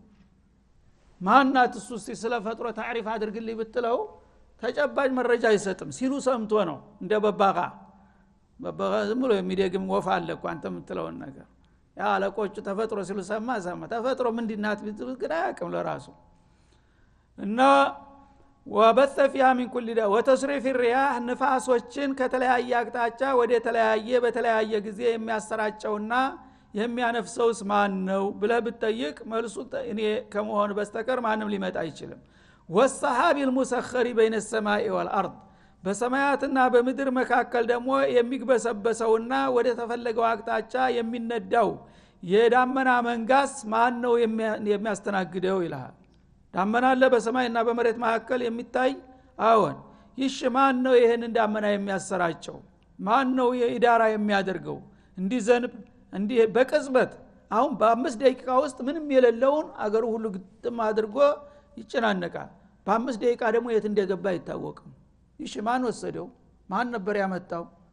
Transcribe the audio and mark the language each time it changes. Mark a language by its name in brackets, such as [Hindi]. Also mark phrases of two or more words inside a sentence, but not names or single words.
[Amharic] ማናት እሱ ስለ ፈጥሮ ታሪፍ አድርግልኝ ብትለው ተጨባጭ መረጃ አይሰጥም ሲሉ ሰምቶ ነው እንደ በባጋ ዝም ብሎ የሚደግም ወፍ አለ እኮ አንተ የምትለውን ነገር ያ አለቆቹ ተፈጥሮ ሲሉ ሰማ ተፈጥሮ ምንድናት ቢትሉ ግን አያውቅም ለራሱ እና [Arabic] ወበث فيها من كل دابة وتصريف الرياح [Amharic] ንፋሶችን ከተለያየ አቅጣጫ ወደ ተለያየ በተለያየ ጊዜ የሚያሰራጨውና የሚያነፍሰውስ ማን ነው ብለህ ብትጠይቅ መልሱ እኔ ከመሆን በስተቀር ማንም ሊመጣ አይችልም [Arabic] والسحاب المسخر بين السماء والارض [Amharic] በሰማያትና በምድር መካከል ደግሞ የሚግበሰበሰውና ወደ ተፈለገው አቅጣጫ የሚነዳው የዳመና መንጋስ ማን ነው የሚያስተናግደው ይላል ዳመና አለ በሰማይና በመሬት መካከል የሚታይ አዎን ይሽ ማን ነው ይሄን ዳመና የሚያሰራጨው ማን ነው የኢዳራ የሚያደርገው እንዲዘንብ እንዲ በቅጽበት አሁን በ5 ደቂቃ ውስጥ ምንም የሌለውን አገሩ ሁሉ ግጥም አድርጎ ይጨናነቃል በ5 ደቂቃ ደግሞ የት እንደገባ አይታወቅም ይሽ ማን ወሰደው ማን ነበር ያመጣው